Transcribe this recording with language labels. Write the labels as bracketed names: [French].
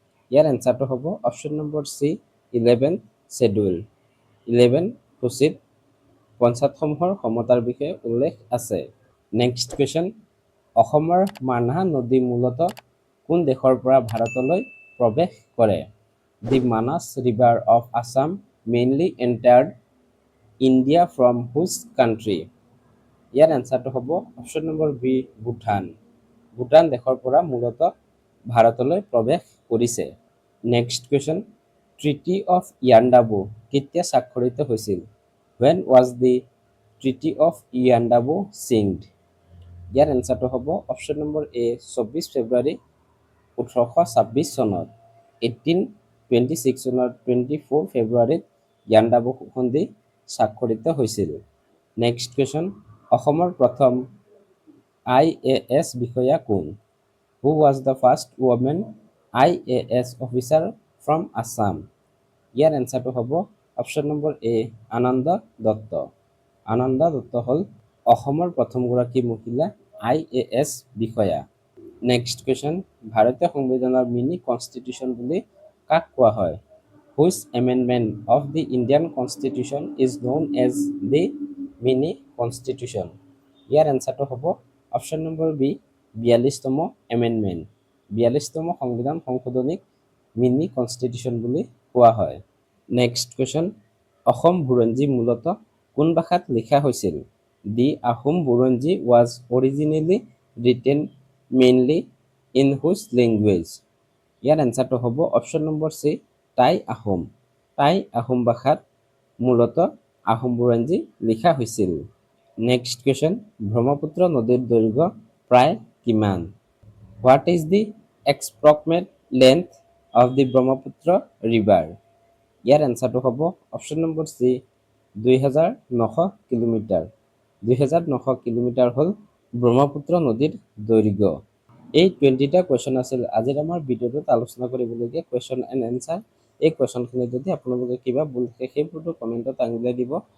[Assamese] ইয়াৰ এনচাৰটো হ'ব option number C 11 schedule. 11 সূচীত পঞ্চায়তসমূহৰ ক্ষমতাৰ বিষয়ে উল্লেখ আছে। নেক্সট কুৱেশ্যন, অসমৰ মানহা নদী মূলতঃ কোন দেশৰ পৰা ভাৰতলৈ প্ৰৱেশ কৰে? [English] The Manas River of Assam mainly entered India from which country? [Assamese] ইয়াৰ এনসাৰটো হ'ব option number B, Bhutan. Bhutan দেশৰ পৰা মূলতঃ ভাৰতলৈ প্ৰৱেশ কৰিছে। Next question, treaty of Yandabo কেতিয়া স্বাক্ষৰিত হৈছিল? [English] When was the Treaty of Yandabu signed? [Assamese] ইয়াৰ এনসাৰটো হ'ব অপশ্যন নম্বৰ এ, 24 ফেব্ৰুৱাৰী 1826 চনত। 1826 চনৰ 24 ফেব্ৰুৱাৰীত ইয়াণ্ডাবু সন্ধি স্বাক্ষৰিত হৈছিল। নেক্সট কুৱেশ্যন, অসমৰ প্ৰথম IAS বিষয়া কোন? [English] Who was the first woman IAS officer from Assam? [Assamese] ইয়াৰ এনসাৰটো হ'ব অপশ্যন নম্বৰ এ, আনন্দ দত্ত। আনন্দ দত্ত হ'ল অসমৰ প্ৰথমগৰাকী মহিলা IAS বিষয়া। নেক্সট কুৱেশ্যন, ভাৰতীয় সংবিধানৰ মিনি কনষ্টিটিউশ্যন বুলি কাক কোৱা হয়? [English] Which amendment of the Indian Constitution is known as the mini constitution? [Assamese] ইয়াৰ এনসাৰটো হ'ব অপশ্যন নম্বৰ বি, 42তম এমেণ্ডমেণ্ট। 42তম সংবিধান সংশোধনীক মিনি কনষ্টিটিউশ্যন বুলি কোৱা হয়। নেক্সট কুৱেশ্যন, অসম বুৰঞ্জী মূলতঃ কোন ভাষাত লিখা হৈছিল? [English] The Ahom Buronji was originally written mainly in which language? [Assamese] ইয়াৰ এনসাৰটো হ'ব option number C, Tai Ahom. Tai Ahom ভাষাত মূলতঃ আহোম বুৰঞ্জী লিখা হৈছিল। নেক্সট কুৱেশ্যন, ব্ৰহ্মপুত্ৰ নদীৰ দৈৰ্ঘ্য প্ৰায় কিমান? [English] What is the approximate length of the Brahmaputra river? [Assamese] ইয়াৰ এনসাৰটো হ'ব option number C, 2900 kilometre. 2900 kilometre হ'ল ব্ৰহ্মপুত্ৰ নদীৰ দৈৰ্ঘ্য। এই 20টা কুৱেশ্যন আছিল আজিৰ আমাৰ ভিডিঅ'টোত আলোচনা কৰিবলগীয়া কুৱেশ্যন এণ্ড এনসাৰ। এই কুৱেশ্যনখিনি যদি আপোনালোকে কিবা ভুল থাকে সেইবোৰতো কমেণ্টত আঙুলিয়াই দিব।